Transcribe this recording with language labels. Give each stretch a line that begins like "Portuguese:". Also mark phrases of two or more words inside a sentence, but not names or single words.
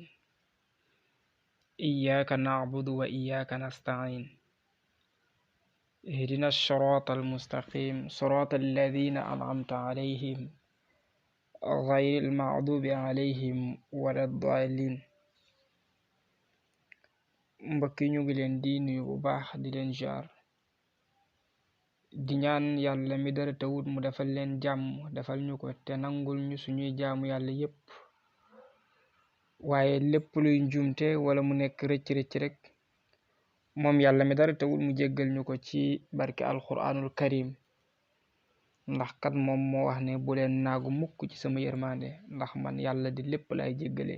Arabic: إياك نعبد وإياك نستعين. اهدنا الصراط المستقيم صراط الذين أنعمت عليهم غير المغضوب عليهم ولا الضالين.
Wolof: mbokk yi ñu ngi leen di nuyu bu baax di leen jaar di ñaan yàlla mi dara tawut mu defal leen jàmm defal ñu ko te nangul ñu suñuy jaamu yàlla yépp, waaye lépp luy njuumte wala mu nekk rëcc rek moom yàlla mi dara tawut mu jéggal ñu ko ci barke
Arabic: القرآن الكريم,
Wolof: ndax kat moom moo wax ne bu leen naagu mukk ci sama yërmande ndax man yàlla di lépp lay jéggale.